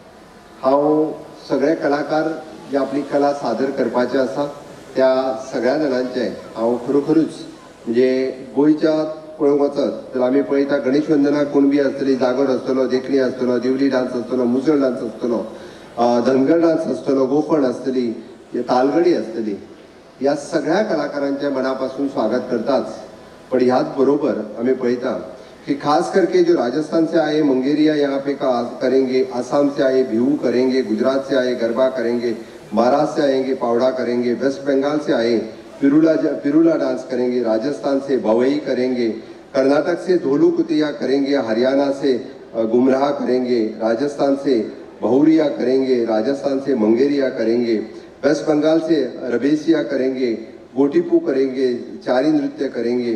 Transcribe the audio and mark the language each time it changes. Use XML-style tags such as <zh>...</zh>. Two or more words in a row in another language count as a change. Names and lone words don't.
<kok>हांव सगळे कलाकार जे आपली कला सादर करपाचे आसा त्या सगळ्या जाणांचे हांव खरोखरूच म्हणजे गोंयच्या पळोवंक वचत जाल्यार आमी पळयता गणेश वंदना कुणबी आसतली, जागोर आसतलो, देखणी आसतलो, दिवली डान्स आसतलो, मुसळ डान्स आसतलो, धनगर डान्स आसतलो, गोफण आसतली, तालगडी आसतली. ह्या सगळ्या कलाकारांच्या मनापासून स्वागत करताच. पण ह्याच बरोबर आम्ही पळयता कि</kok> <hi>खास करके जो राजस्थान से आए मंगेरिया यहाँ पे करेंगे, आसाम से आए बिहू करेंगे, गुजरात से आए गरबा करेंगे, महाराष्ट्र से आएंगे पावड़ा करेंगे, वेस्ट बंगाल से आए पिरूला डांस करेंगे, राजस्थान से भवई करेंगे, कर्नाटक से धोलू कुतिया करेंगे, हरियाणा से गुमराह करेंगे, राजस्थान से बहुरिया करेंगे, राजस्थान से मंगेरिया करेंगे, वेस्ट बंगाल से रबेसिया करेंगे, गोटीपू करेंगे, चारी नृत्य करेंगे.</hi>